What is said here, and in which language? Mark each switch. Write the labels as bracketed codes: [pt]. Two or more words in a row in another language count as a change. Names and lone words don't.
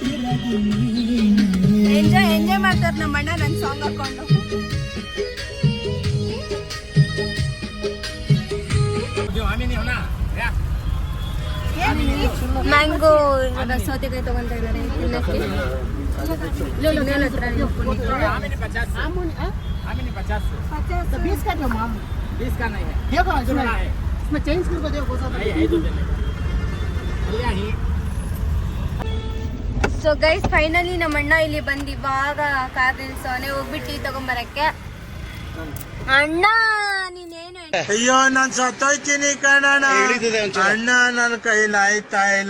[kn] ಎಂಜಾಯ್ ಮಾಡ್ತಾರೆ ನಮ್ಮ ಅಣ್ಣ ನನ್ನ ಸಾಂಗ್ ಹಾಕೊಂಡು. ಮ್ಯಾಂಗೋ ಸೌತೆಕಾಯಿ ತಗೊಂತ ಇದ್ದಾರೆ ತಿನ್ನಕ್ಕೆ. ಸಿಗ್ನಲ್ ಹತ್ರ [hi] बीस का जो माम 20 का नहीं है. देखो इसमें चेंज करके देखो [en] so guys finally [kn] ನಮ್ಮ ಅಣ್ಣ ಇಲ್ಲಿ ಬಂದು ಇವಾಗ ಕಾರ್ ನಿಲ್ಸೋನೆ ಹೋಗ್ಬಿಟ್ಟು ಟೀ ತಗೊಂಬರಕ್ಕೆ. ಅಣ್ಣ ನೀನೇನು ಅಯ್ಯೋ ನಾನ್ ಸತ್ತೋಯ್ತೀನಿ ಕಣಣ್ಣ ಅಣ್ಣ ನನ್ನ ಕೈಲಿ ಆಯ್ತಾ ಇಲ್ಲ.